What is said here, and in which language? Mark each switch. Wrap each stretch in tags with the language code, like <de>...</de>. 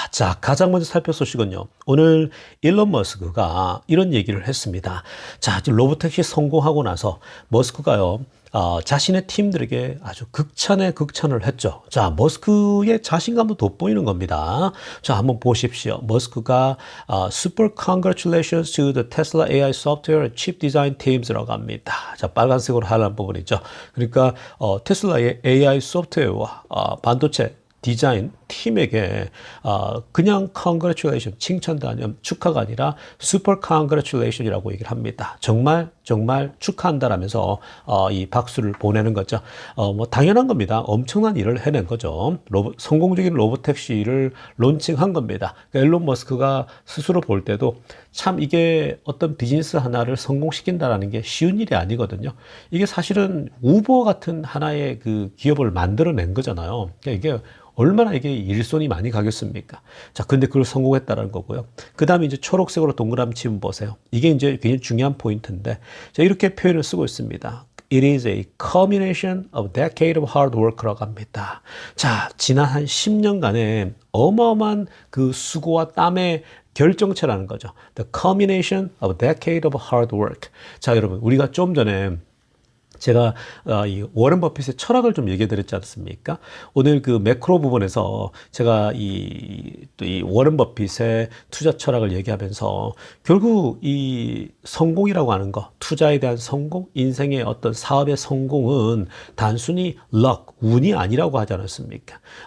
<ko>자, 가장 먼저 살펴볼 소식은요, 오늘 일론 머스크가 이런 얘기를 했습니다. 자, 로보택시 성공하고 나서 머스크가요, 자신의 팀들에게 아주 극찬에 극찬을 했죠. 자, 머스크의 자신감도 돋보이는 겁니다. 자, 한번 보십시오. 머스크가</ko> <en>Super congratulations to the Tesla AI software chip design teams</en> <ko>라고 합니다. 자, 빨간색으로 하는 부분이죠. 그러니까 테슬라의 AI 소프트웨어와 반도체 디자인 팀에게 그냥 congratulation, 칭찬도 아니면 축하가 아니라</ko> <en>super congratulation</en> <ko>이라고 얘기를 합니다. 정말 축하한다라면서 이 박수를 보내는 거죠. 뭐 당연한 겁니다. 엄청난 일을 해낸 거죠. 성공적인 로보택시를 론칭한 겁니다. 그러니까 일론 머스크가 스스로 볼 때도 참 이게 어떤 비즈니스 하나를 성공시킨다라는 게 쉬운 일이 아니거든요. 이게 사실은 우버 같은 하나의 그 기업을 만들어낸 거잖아요. 그러니까 이게 얼마나 이게 일손이 많이 가겠습니까? 자, 근데 그걸 성공했다라는 거고요. 그 다음에 이제 초록색으로 동그라미 치면 보세요. 이게 이제 굉장히 중요한 포인트인데, 자, 이렇게 표현을 쓰고 있습니다.</ko> <en>It is a culmination of decade of hard work</en> <ko>라고 합니다. 자, 지난 한 10년간의 어마어마한 그 수고와 땀의 결정체라는 거죠.</ko> <en>The culmination of a decade of hard work.</en> <ko>자, 여러분, 우리가 좀 전에 제가 이 워런 버핏의 철학을 좀 얘기해 드렸지 않습니까? 오늘 그 매크로 부분에서 제가 또 이 워런 버핏의 투자 철학을 얘기하면서 결국 이 성공이라고 하는 거, 투자에 대한 성공, 인생의 어떤 사업의 성공은 단순히 luck, 운이 아니라고 하지 않았습니까?</ko>